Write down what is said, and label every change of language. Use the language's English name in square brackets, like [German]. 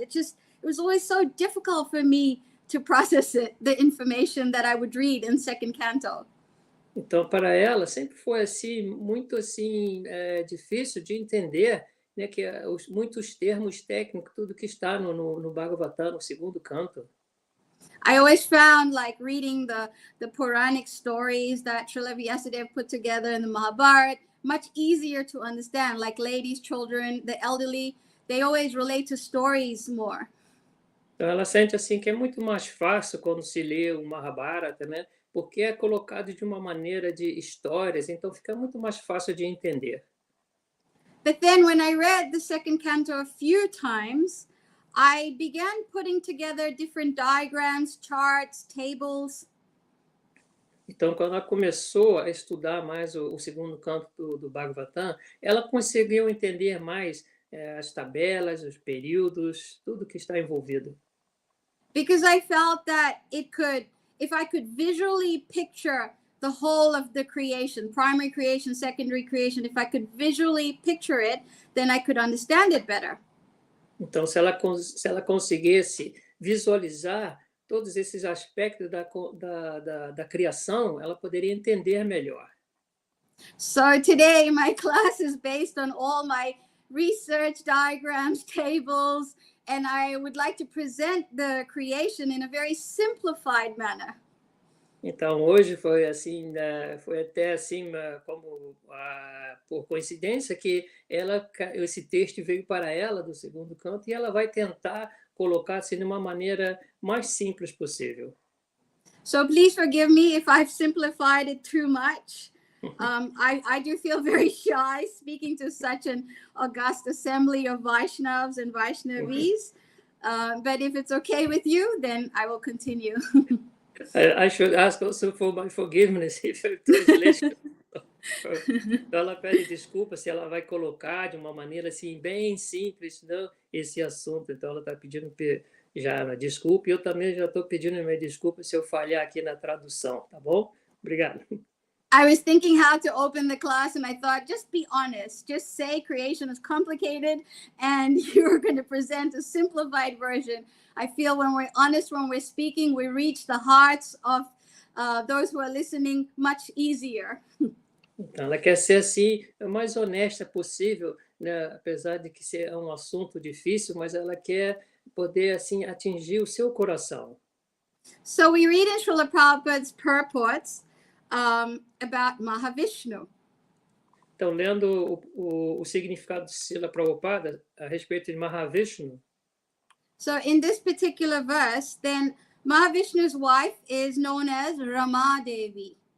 [English] It was always so difficult for me to process the information that I would read in second canto. [Portuguese] Então, para ela, sempre foi assim, muito assim, difícil de entender, né, que muitos termos técnicos, tudo que está no Bhagavatam, no segundo canto. [English] I always found like reading the Puranic stories that Srila Vyasadeva put together in the Mahabharata much easier to understand. Like ladies, children, the elderly, they always relate to stories more. [Portuguese] Então, ela sente assim que é muito mais fácil quando se lê o Mahabharata, né? Porque é colocado de uma maneira de histórias, então fica muito mais fácil de entender. [English] But then when I read the second canto a few times, I began putting together different diagrams, charts, tables. [Portuguese] Então, quando ela começou a estudar mais o segundo canto do Bhagavatam, ela conseguiu entender mais as tabelas, os períodos, tudo que está envolvido. [English] Because I felt that if I could visually picture the whole of the creation, primary creation, secondary creation, if I could visually picture it, then I could understand it better. [Portuguese] Então, se ela conseguisse visualizar todos esses aspectos da criação, ela poderia entender melhor. [English] So today my class is based on all my research diagrams, tables, and I would like to present the creation in a very simplified manner. [Portuguese] Então, hoje foi assim, foi até assim, como por coincidência, que esse texto veio para ela do segundo canto e ela vai tentar colocar assim de uma maneira mais simples possível. [English] So please forgive me if I've simplified it too much. I do feel very shy speaking to such an august assembly of Vaishnavas and Vaishnavis, but if it's okay with you, then I will continue. I should ask also for my forgiveness if I translation. [Portuguese] Então ela pede desculpa se ela vai colocar de uma maneira assim bem simples, não, esse assunto. Então ela está pedindo já desculpa e eu também já estou pedindo minha desculpa se eu falhar aqui na tradução, tá bom? Obrigado. [English] I was thinking how to open the class and I thought, just be honest. Just say creation is complicated and you're going to present a simplified version. I feel when we're honest, when we're speaking, we reach the hearts of those who are listening much easier. [Portuguese] Então, ela quer ser assim, a mais honesta possível, né? Apesar de que é um assunto difícil, mas ela quer poder assim atingir o seu coração. [English] So we read in Srila Prabhupada's purports about Mahavishnu. [Portuguese] Então, lendo o significado de Srila Prabhupada a respeito de Mahavishnu. [English] So in this particular verse, then Mahavishnu's wife is known as Rama Devi.